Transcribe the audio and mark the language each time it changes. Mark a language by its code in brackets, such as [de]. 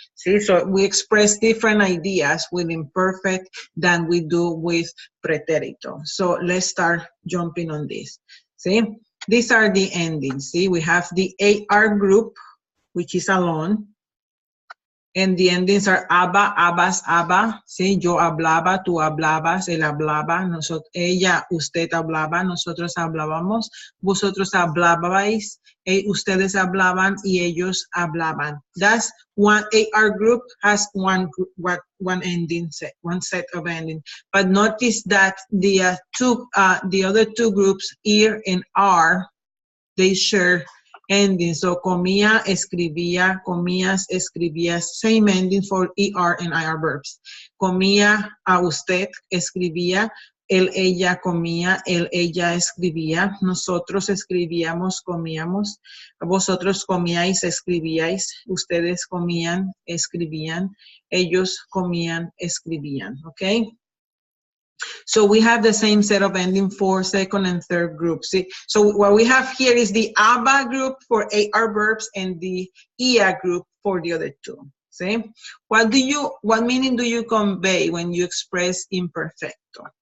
[en] See, so we express different ideas with imperfect than we do with pretérito. So let's start jumping on this. See, these are the endings. See, we have the AR group, which is alone. And the endings are aba, abas, aba. [es] Sí, yo hablaba, tú hablabas, él hablaba, ella, usted hablaba, nosotros hablábamos, vosotros hablabais, ustedes hablaban y ellos hablaban. [en] That's one AR group has one ending set, one set of ending. But notice that the other two groups, ir and are, they share ending. [es] So comía, escribía, comías, escribías. [en] Same ending for ER and IR verbs. [es] Comía a usted, escribía. Él, ella comía, él, ella escribía. Nosotros escribíamos, comíamos. Vosotros comíais, escribíais. Ustedes comían, escribían. Ellos comían, escribían. [en] Okay? So we have the same set of ending for second and third groups. See? So what we have here is the ABA group for AR verbs and the IA group for the other two. See? What meaning do you convey when you express imperfecto?